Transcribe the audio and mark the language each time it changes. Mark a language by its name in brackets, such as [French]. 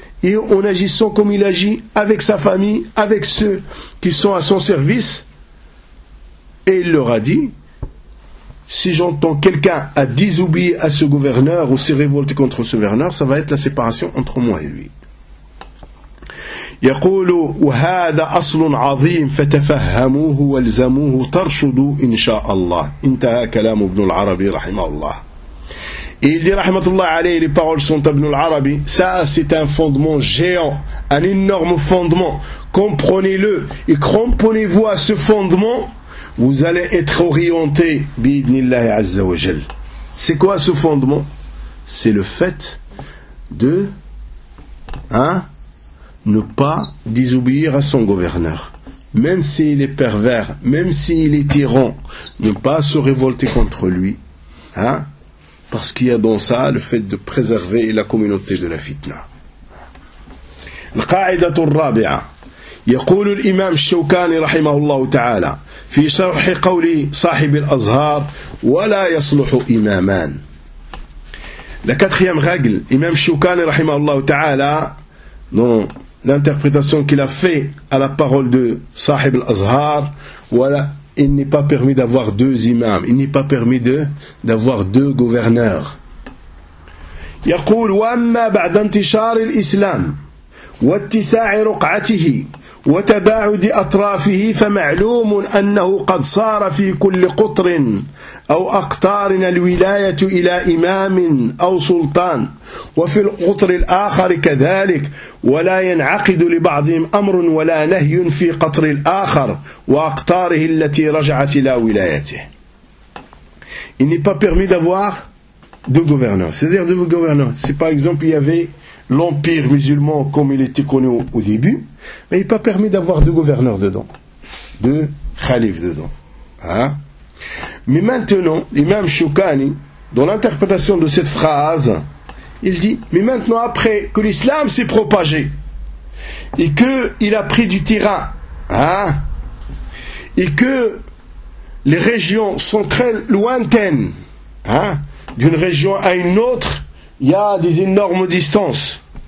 [French] Et en agissant comme il agit, avec sa famille, avec ceux qui sont à son service. Et il leur a dit, si j'entends quelqu'un à désobéir à ce gouverneur ou se révolter contre ce gouverneur, ça va être la séparation entre moi et lui. [Arabic] يقولوا وهذا أصل عظيم فتفهموه والزموه ترشدوا إن شاء الله. انتهى كلام ابن العربي رحمه الله. [French] Et il dit, [Arabic] rahmatullah alayhi, [French] les paroles sont Ibn al-Arabi. Ça, c'est un fondement géant, un énorme fondement. Comprenez-le et cramponnez-vous à ce fondement. Vous allez être orienté, [Arabic] bi-idhnillahi azza wa jal. [French] C'est quoi ce fondement? C'est le fait de ne pas désobéir à son gouverneur. Même s'il est pervers, même s'il est tyran, ne pas se révolter contre lui. Parce qu'il y a dans ça le fait de préserver la communauté de la fitna. [Arabic] La qaïda al-rabi'a. يقول الإمام الشوكاني رحمه الله تعالى في شرح قول صاحب الأزهار ولا يصلح إمامان. [French] La quatrième règle, l'imam الشوكاني [Arabic] رحمه الله تعالى, [French] dans l'interprétation qu'il a fait à la parole de صاحب الأزهار, voilà. Il n'est pas permis d'avoir deux imams. Il n'est pas permis d'avoir deux gouverneurs. [Arabic] يقول وأما بعد انتشار الإسلام واتساع رقعته وتباعد أطرافه فمعلوم أنه قد صار في كل قطر أو أقطارنا الولاية إلى إمام أو سلطان، وفي القطر الآخر كذلك، ولا ينعقد لبعضهم أمر ولا نهي في قطر الآخر وأقطاره التي رجعت إلى ولايته. [French] Il n'est pas permis d'avoir deux gouverneurs, c'est-à-dire deux gouverneurs. Si par exemple il y avait l'empire musulman comme il était connu au début, mais il n'est pas permis d'avoir deux gouverneurs dedans, deux khalifs dedans. Hein? Mais maintenant, l'imam Choukani, dans l'interprétation de cette phrase, il dit, mais maintenant après que l'islam s'est propagé, et qu'il a pris du terrain, hein, et que les régions sont très lointaines, hein, d'une région à une autre, il y a des énormes distances.